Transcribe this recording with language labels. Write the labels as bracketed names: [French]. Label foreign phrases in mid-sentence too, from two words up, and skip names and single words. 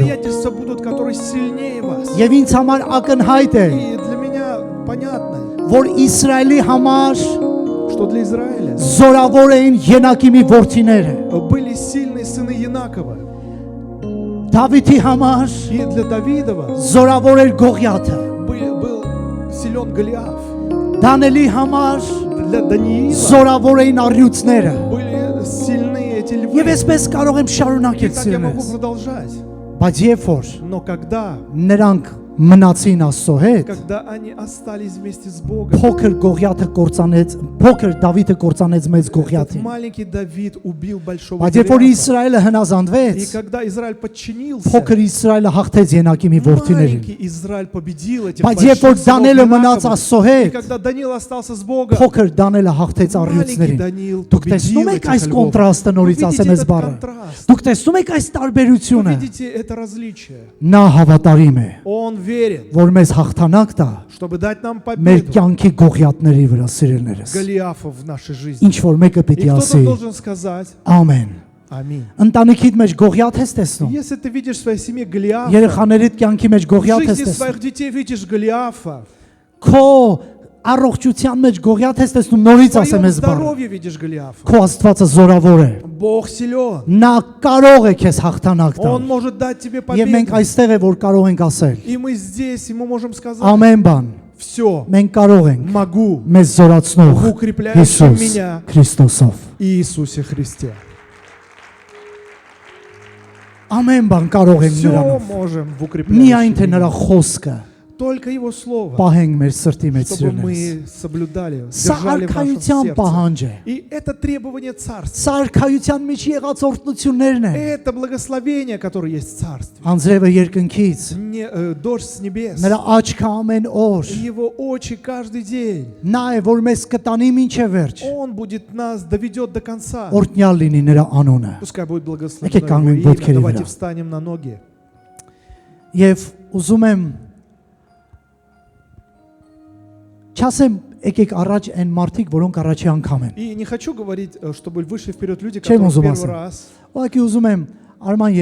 [Russian] обстоятельства будут, которые сильнее вас. [Armenian] Եվ ինձ համար ակնհայտ է, [Russian] И для меня понятно, [Armenian] որ Իսրայելի համար [Russian] что для Израиля [Armenian] զորավոր էին Ենակիմի որդիները։ [Russian] были сильные сыны Янакова. [Armenian] Դավիթի համար [Russian] И для Давидова [Armenian] զորավոր էր Գողիաթը։ [Russian] был силен Голиаф. [Armenian] Դանելի համար [Russian] Для Даниила [Armenian] զորավոր էին առյուծները։ [Russian] были сильны эти [Armenian] Եվ այսպես կարող եմ [Russian] И [Armenian] շարունակել [Russian] так я могу [Armenian] սիրելիներ։ [Russian] продолжать. [Armenian] Բայց երբ որ [Russian] Но когда [Armenian] նրանք մնացին Աստծո հետ, [Russian] когда они остались вместе с Богом, [Armenian] փոքր Գողիաթը կործանեց, փոքր Դավիթը կործանեց մեծ [Russian] этот [Armenian] Գողիաթին։ [Russian] маленький Давид убил большого [Armenian] Բայց երբ որ [Russian] Голиафа. [Armenian] Իսրայելը [Russian] И [Armenian] հնազանդվեց, [Russian] когда Израиль подчинился, [Armenian] փոքր Իսրայելը հաղթեց Ենակիմի որդիներին։ [Russian] маленький Израиль победил этих [Armenian] Բայց երբ որ [Russian] больших сынов [Armenian] Դանիելը մնաց [Russian] Янаковых. [Armenian] Աստծո [Russian] И [Armenian] հետ, [Russian] когда Даниил остался с Богом, [Armenian] փոքր Դանիելը հաղթեց [Russian] маленький [Armenian] առյուծներին։ [Russian] Даниил [Armenian] Դուք [Russian] победил [Armenian] տեսնում եք [Russian] этих [Armenian] այս [Russian] львов. [Armenian] կոնտրաստը, [Russian] Вы [Armenian] նորից ասեմ [Russian] видите [Armenian] այս [Russian] этот [Armenian] բառը։ [Russian] контраст. [Armenian] Դուք տեսնում եք այս [Russian] Вы [Armenian] տարբերությունը։ [Russian] видите это различие. [Armenian] Նա հավատարիմ է, [Russian] Он верит, [Armenian] որ մեզ հաղթանակ տա [Russian] чтобы дать нам [Armenian] մեր [Russian] победу [Armenian] կյանքի Գողիաթների վրա, սիրելիներս։ [Russian] Голиафа в нашей жизни. [Armenian] Ինչ որ մեկը [Russian] И [Armenian] պիտի [Russian] кто-то [Armenian] ասի, [Russian] должен сказать [Armenian] ամեն։ [Russian] аминь. [Armenian] Ընտանիքիդ մեջ Գողիաթ ես տեսնում։ [Russian] Если ты видишь в своей семье Голиафа, [Armenian] Երեխաներիդ կյանքի մեջ [Russian] в [Armenian] Գողիաթ ես [Russian] жизни [Armenian] տեսնում։ [Russian] своих детей видишь Голиафа, [Armenian] Քո առողջության մեջ Գողիաթ ես տեսնում, նորից [Russian] в [Armenian] ասեմ [Russian] твоем [Armenian] այս բառը։ [Russian] здоровье видишь Голиафа. [Armenian] Քո Աստվածը զորավոր է։ [Russian] Бог силен. [Armenian] Նա կարող է քեզ հաղթանակ [Russian] Он [Armenian] տալ։ [Russian] может дать тебе [Armenian] Եվ մենք [Russian] победу. [Armenian] այստեղ է որ կարող ենք ասել։ [Russian] И мы здесь, и мы можем сказать, [Armenian] Ամեն բան [Russian] все, [Armenian] մենք կարող ենք [Russian] могу [Armenian] մեզ զորացնող [Russian] в укрепляющем [Armenian] Հիսուս [Russian] меня [Armenian] Քրիստոսով։ [Russian] Иисусе Христе. [Armenian] Ամեն բան կարող ենք [Russian] Все [Armenian] նրանով։ [Russian] можем в [Armenian] Միայն թե [Russian] укрепляющем [Armenian] նրա [Russian] меня. [Armenian] խոսքը [Russian] Только Его Слово, [Armenian] պահենք մեր սրտի մեջ [Russian] чтобы [Armenian] սիրելիներս։ [Russian] мы соблюдали, [Armenian] Սա [Russian] держали в нашем [Armenian] արքայության [Russian] сердце. [Armenian] պահանջ է։ [Russian] И это требование Царства. [Armenian] Սա արքայության մեջ եղած օրհնություններն են։ [Russian] Это благословение, которое есть в Царстве. [Armenian] Անձրևը երկնքից, [Russian] Дождь с небес. [Armenian] նրա աչքը ամեն օր։ [Russian] Его очи каждый день. [Armenian] Նա է որ մեզ կտանի մինչև վերջ։ [Russian] Он будет нас, доведет до конца. [Armenian] Օրհնյալ լինի նրա անունը։ [Russian] Пускай будет благословено [Armenian] Եկեք [Russian] Его [Armenian] կանգնենք [Russian] имя. [Armenian] ոտքերի [Russian] Давайте [Armenian] վրա։ [Russian] встанем на ноги. [Armenian] Եվ ուզում եմ չասեմ եկեք առաջ այն մարդիկ, որոնք առաջի անգամ են։ [Russian] И не хочу говорить, чтобы вышли вперед люди, Чем которые в он первый зубасен? раз. [Armenian] Ուղղակի ուզում եմ Արման